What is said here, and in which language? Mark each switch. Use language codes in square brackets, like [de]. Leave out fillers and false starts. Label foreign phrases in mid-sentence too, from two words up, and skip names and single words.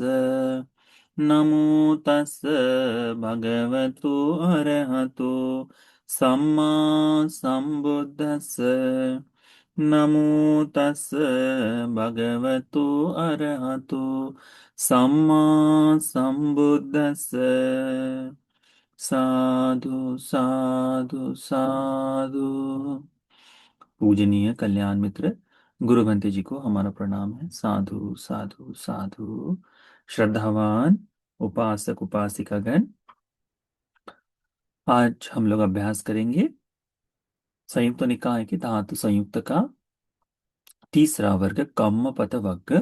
[pi] नमो तस् भगवतो अरहतो सम्मा संबुद्दस्स। नमो तस् भगवतो अरहतो सम्मा संबुद्दस्स। साधु साधु साधु। [hi] पूजनीय कल्याण मित्र गुरु भंते जी को हमारा प्रणाम है। [pi] साधु साधु साधु। [hi] श्रद्धावान उपासक उपासिकागण, आज हम लोग अभ्यास करेंगे संयुक्त निकाय के धातु संयुक्त का तीसरा वर्ग कम्म पद वर्ग।